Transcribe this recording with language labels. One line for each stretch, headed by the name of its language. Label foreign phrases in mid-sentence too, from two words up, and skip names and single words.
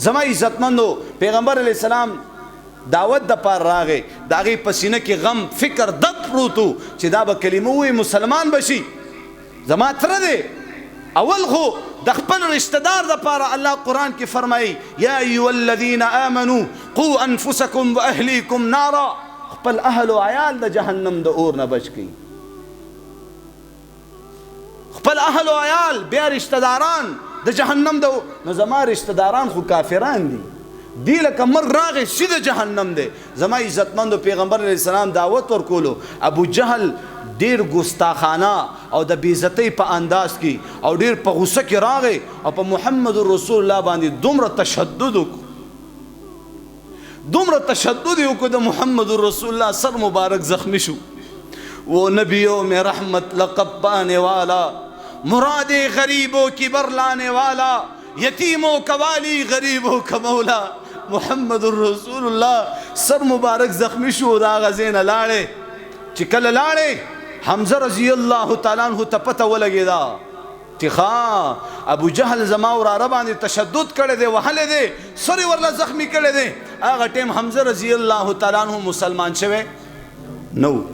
Pashto: زما عزتمندو پیغمبر
Arabic: علیه السلام
Pashto: دعوت د پار راغی، د هغې په سینه کې غم فکر دد پروت و چې دا به کلمه ووایي مسلمان به شي. زما تره دی. اول خو د خپل رشتہ دار دپاره الله قرآن کې فرمایي
Arabic: یا ایها الذین آمنوا قوا انفسکم واهلیکم نارا.
Pashto: خپل اهل و عیال د جهنم د اور نه بچ کړي. خپل اهل و عیال بیا رشتہ داران د جهنم د. نو زما رشتہ داران خو کافران دي، دی لکه مرګ راغی سیده جهنم دی. زما عزتمندو پیغمبر
Arabic: علیه السلام
Pashto: دعوت ورکولو. ابو جهل ډیر ګستاخانه او د بېعزتۍ په انداز کې او ډیر په غوسه کې راغی او په محمد رسول الله باندې دومره تشدد وکړو، دومره تشدد یې وکړو د محمد رسول الله سر مبارک زخمی شو.
Urdu: وہ نبیوں میں رحمت لقب پانے والا، مراد غریبوں کی بر لانے والا، یتیموں کا والی غریبوں کا مولا.
Pashto: محمد رسول الله سر مبارک زخمی شو. دا غزین لاړې چې کله لاړې حمزه
Arabic: رضی الله تعالی عنہ
Pashto: ته پته ولګېده چې ښا ابو جهل زما وراره باندې تشدد کړی دی، وهلی دی، سر یې ورله زخمی کړی دی. هغه ټیم حمزه
Arabic: رضی الله تعالی عنہ
Pashto: مسلمان شوی نو.